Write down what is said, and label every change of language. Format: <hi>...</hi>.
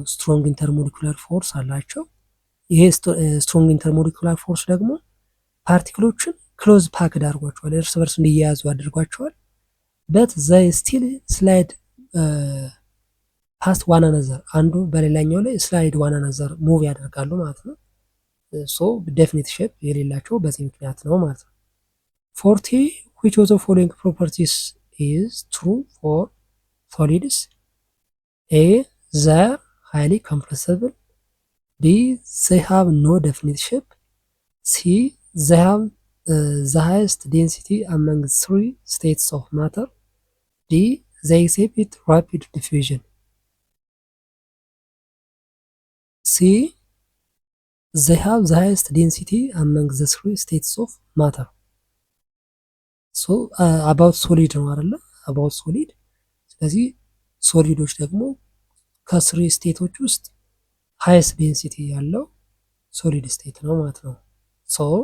<am>ስትሮንግ ኢንተርሞሊኩላር ፎርስ አላቸው። ይሄ ስትሮንግ ኢንተርሞሊኩላር ፎርስ ደግሞ ፓርቲክሎችን ክሎዝ ፓክድ አድርጓቸዋል፣ እርስ በርስ እንዲያያዙ አድርጓቸዋል።</am> <en>በት ዘይ ስቲል ስላይድ ፓስት ዋን አናዘር፣</en> <am>አንዱ በሌላኛው ላይ ስላይድ ዋን አናዘር ሙቭ ያደርጋሉ ማለት ነው። ሶ ዴፊኒት ሼፕ የሌላቸው በዚህ ምክንያት ነው ማለት ነው።</am> <en>40 which of the following properties is true for solids? A they are highly compressible. B they have no definite shape. C they have the highest density among three states of matter. D they exhibit rapid diffusion. C they have the highest density among the three states of matter.</en> <am>ሶ አባውት ሶሊድ ነው አይደለ? አባውት ሶሊድ። ስለዚህ ሶሊዶች ደግሞ ከስሪ ስቴቶች ውስጥ ሃይስት ዴንሲቲ ያለው ሶሊድ ስቴት ነው ማለት ነው። ሶ</am>